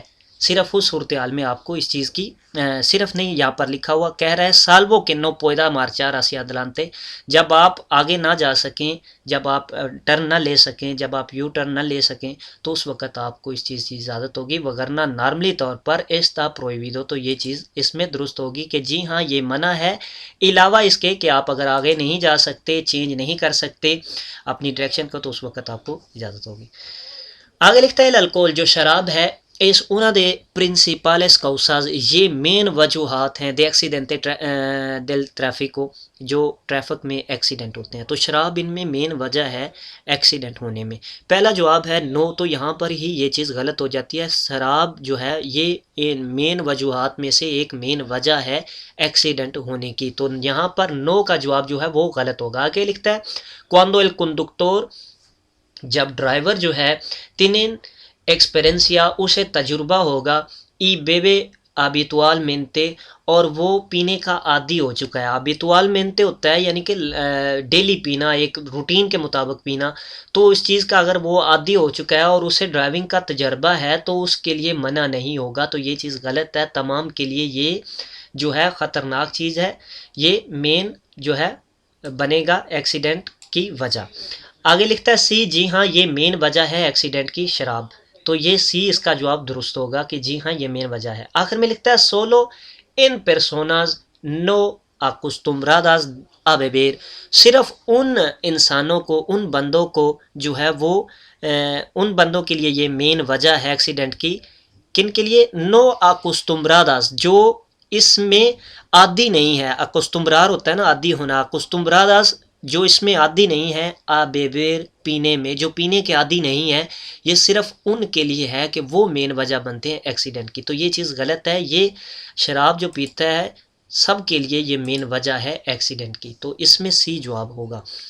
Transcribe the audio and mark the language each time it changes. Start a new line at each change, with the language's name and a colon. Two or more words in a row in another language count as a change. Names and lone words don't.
Urdu: صرف اس صورتحال میں آپ کو اس چیز کی صرف نہیں، یہاں پر لکھا ہوا کہہ رہا ہے
Spanish: salvo que no pueda marchar hacia delante,
Urdu: جب آپ آگے نہ جا سکیں، جب آپ ٹرن نہ لے سکیں، جب آپ یو ٹرن نہ لے سکیں، تو اس وقت آپ کو اس چیز کی اجازت ہوگی، وگرنہ نارملی طور پر
Spanish: está prohibido,
Urdu: تو یہ چیز اس میں درست ہوگی کہ جی ہاں یہ منع ہے، علاوہ اس کے کہ آپ اگر آگے نہیں جا سکتے، چینج نہیں کر سکتے اپنی ڈائریکشن کو، تو اس وقت آپ کو اجازت ہوگی۔ آگے لکھتا ہے الکول جو شراب ہے، اس
Spanish: una de principales causas،
Urdu: یہ مین وجوہات ہیں
Spanish: de accidente del tráfico,
Urdu: جو ٹریفک میں ایکسیڈنٹ ہوتے ہیں، تو شراب ان میں مین وجہ ہے ایکسیڈنٹ ہونے میں۔ پہلا جواب ہے نو، تو یہاں پر ہی یہ چیز غلط ہو جاتی ہے، شراب جو ہے یہ مین وجوہات میں سے ایک مین وجہ ہے ایکسیڈنٹ ہونے کی، تو یہاں پر نو کا جواب جو ہے وہ غلط ہوگا۔ آگے لکھتا ہے
Spanish: cuando el conductor،
Urdu: جب ڈرائیور جو ہے
Spanish: tienen experiencia
Urdu: اسے تجربہ ہوگا،
Spanish: y bebe habitualmente,
Urdu: اور وہ پینے کا عادی ہو چکا ہے۔
Spanish: habitualmente
Urdu: ہوتا ہے یعنی کہ ڈیلی پینا، ایک روٹین کے مطابق پینا، تو اس چیز کا اگر وہ عادی ہو چکا ہے اور اسے ڈرائیونگ کا تجربہ ہے تو اس کے لیے منع نہیں ہوگا، تو یہ چیز غلط ہے، تمام کے لیے یہ جو ہے خطرناک چیز ہے، یہ مین جو ہے بنے گا ایکسیڈنٹ کی وجہ۔ آگے لکھتا ہے سی جی ہاں یہ مین وجہ ہے ایکسیڈنٹ کی شراب، تو یہ سی اس کا جواب درست ہوگا کہ جی ہاں یہ مین وجہ ہے۔ آخر میں لکھتا ہے
Spanish: solo en personas no acostumbradas a beber,
Urdu: صرف ان انسانوں کو، ان بندوں کو جو ہے وہ ان بندوں کے لیے یہ مین وجہ ہے ایکسیڈنٹ کی، کن کے لیے؟
Spanish: no acostumbradas,
Urdu: جو اس میں عادی نہیں ہے، acostumbrار ہوتا ہے نا عادی ہونا، acostumbradas جو اس میں عادی نہیں ہے، بیبیر پینے میں، جو پینے کے عادی نہیں ہے، یہ صرف ان کے لیے ہے کہ وہ مین وجہ بنتے ہیں ایکسیڈنٹ کی، تو یہ چیز غلط ہے، یہ شراب جو پیتا ہے سب کے لیے یہ مین وجہ ہے ایکسیڈنٹ کی، تو اس میں سی جواب ہوگا۔